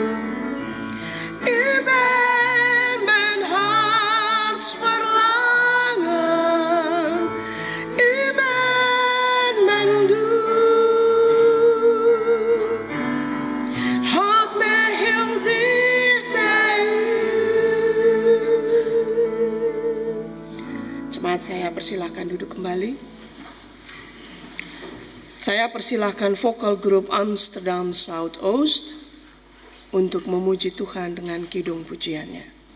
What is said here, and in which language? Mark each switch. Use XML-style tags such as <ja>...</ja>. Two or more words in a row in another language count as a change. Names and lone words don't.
<nl>U bent mijn hartsverlangen. U bent mijn doel. Houd mij heel dicht bij u.</nl> <id>Jemaat, saya persilahkan duduk kembali. Saya persilahkan vokal grup Amsterdam Zuidoost untuk memuji Tuhan dengan kidung pujiannya.</id>